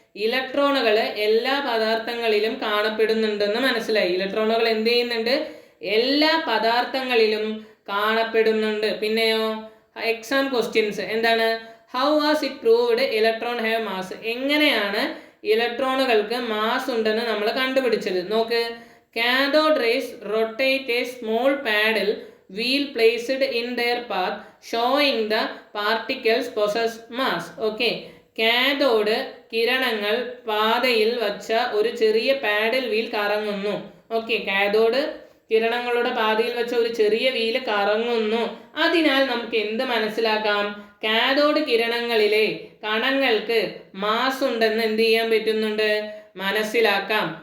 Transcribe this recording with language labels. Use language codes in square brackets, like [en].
[ml] ഇലക്ട്രോണുകൾ എല്ലാ പദാർത്ഥങ്ങളിലും കാണപ്പെടുന്നുണ്ടെന്ന് മനസ്സിലായി. ഇലക്ട്രോണുകൾ എന്ത് ചെയ്യുന്നുണ്ട്? എല്ലാ പദാർത്ഥങ്ങളിലും കാണപ്പെടുന്നുണ്ട്. പിന്നെയോ എക്സാം ക്വസ്റ്റ്യൻസ് എന്താണ്? [en] How was it proved electron have mass? [ml] എങ്ങനെയാണ് ഇലക്ട്രോണുകൾക്ക് മാസ് ഉണ്ടെന്ന് നമ്മൾ കണ്ടുപിടിച്ചത്? നോക്ക്, [en] Cathode rays rotate a small paddle wheel placed in their path showing the particles possess mass. [ml] Okay, cathode കിരണങ്ങൾ പാതയിൽ വച്ച ഒരു ചെറിയ പാഡൽ വീൽ കറങ്ങുന്നു. ഓക്കെ, കാഥോഡ് കിരണങ്ങളുടെ പാതയിൽ വെച്ച ഒരു ചെറിയ വീല് കറങ്ങുന്നു. അതിനാൽ നമുക്ക് എന്ത് മനസ്സിലാക്കാം? കാഥോഡ് കിരണങ്ങളിലെ കണങ്ങൾക്ക് മാസ് ഉണ്ടെന്ന് എന്ത് ചെയ്യാൻ പറ്റുന്നുണ്ട്? മനസ്സിലാക്കാം.